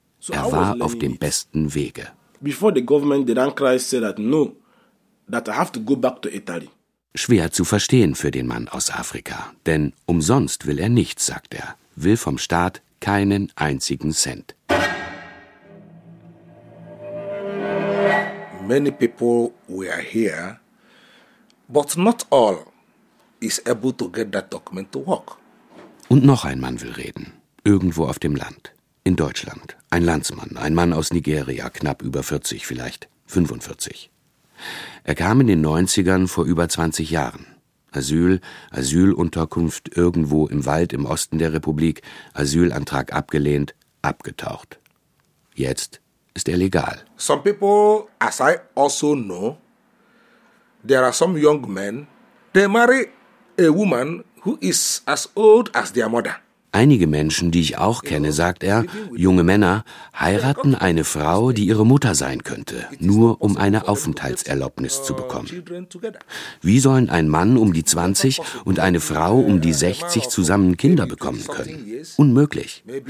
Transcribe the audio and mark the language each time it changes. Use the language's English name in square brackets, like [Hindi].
[German] Er war auf dem besten Wege. Bevor die Regierung den Landkreis sagte, dass ich nach Italien zurückgehen. Schwer zu verstehen für den Mann aus Afrika, denn umsonst will er nichts, sagt er, will vom Staat keinen einzigen Cent. [English] Many people were here, but not all is able to get that document to work. [German] Und noch ein Mann will reden, irgendwo auf dem Land, in Deutschland, ein Landsmann, ein Mann aus Nigeria, knapp über 40, vielleicht 45. Er kam in den 90ern vor über 20 Jahren. Asyl, Asylunterkunft irgendwo im Wald im Osten der Republik, Asylantrag abgelehnt, abgetaucht. Jetzt ist er legal. [English] Some people, as I also know, there are some young men, they marry a woman who is as old as their mother. [German] Einige Menschen, die ich auch kenne, sagt er, junge Männer, heiraten eine Frau, die ihre Mutter sein könnte, nur um eine Aufenthaltserlaubnis zu bekommen. Wie sollen ein Mann um die 20 und eine Frau um die 60 zusammen Kinder bekommen können? Unmöglich.